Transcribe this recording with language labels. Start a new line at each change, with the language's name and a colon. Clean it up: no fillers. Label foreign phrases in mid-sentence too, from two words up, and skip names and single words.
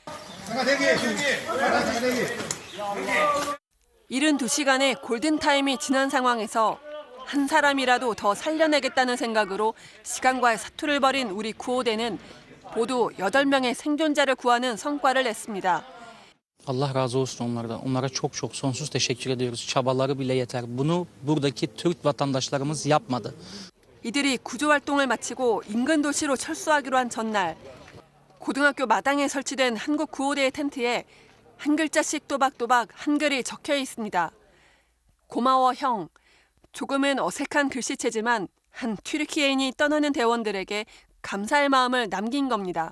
Korean: 72시간의 골든타임이 지난 상황에서 한 사람이라도 더 살려내겠다는 생각으로 시간과의 사투를 벌인 우리 구호대는 모두 8명의 생존자를 구하는 성과를 냈습니다.
Turkish: Allah razı olsun onlardan. Onlara çok çok sonsuz teşekkür ediyoruz. Çabaları bile yeter. Bunu buradaki Türk vatandaşlarımız yapmadı.
Korean: 이들이 구조 활동을 마치고 인근 도시로 철수하기로 한 전날 고등학교 마당에 설치된 한국 구호대의 텐트에 한 글자씩 또박또박 한글이 적혀 있습니다. 고마워 형. 조금은 어색한 글씨체지만 한 튀르키예인이 떠나는 대원들에게 감사의 마음을 남긴 겁니다.